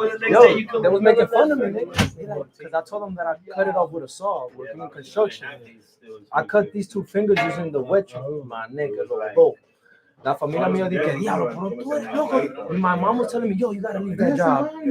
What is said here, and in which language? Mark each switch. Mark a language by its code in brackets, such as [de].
[en] Yo, they was making fun of me, nigga. Because I told them that I cut it off with a saw, working in construction. I cut these two fingers using the wedge, my nigga, bro. [es] La familia mía dije, diablo, pero tú eres loco. [en] My mom was telling me, yo, you gotta leave that job.